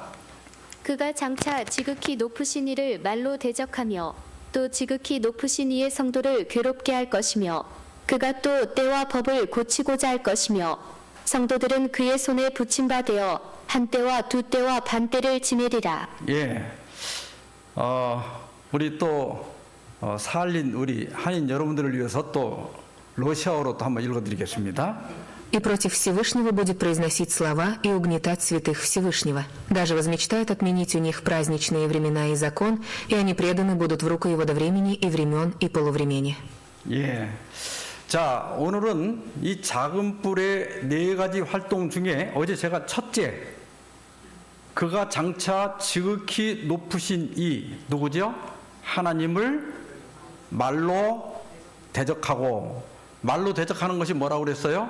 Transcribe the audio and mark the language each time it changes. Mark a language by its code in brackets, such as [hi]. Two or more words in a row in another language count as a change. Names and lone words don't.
[ko] 그가 장차 지극히 높으신 이를 말로 대적하며 또 지극히 높으신 이의 성도를 괴롭게 할 것이며 그가 또 때와 법을 고치고자 할 것이며 성도들은 그의 손에 붙임 바 되어 한 때와 두 때와 반 때를 지내리라. 예. 우리 또 살린 우리 한인 여러분들을 위해서 또 러시아어로 또 한번 읽어드리겠습니다. [ru] И против Всевышнего будет произносить слова и угнетать святых Всевышнего. Даже возмечтает отменить у них праздничные времена и закон, и они преданы будут в руку его до времени и времен и полувремени. [ko] 예. 자, 오늘은 이 작은 뿔의 4가지 활동 중에 어제 제가 첫째, 그가 장차 지극히 높으신 이 누구죠? 하나님을 말로 대적하고, 말로 대적하는 것이 뭐라고 그랬어요?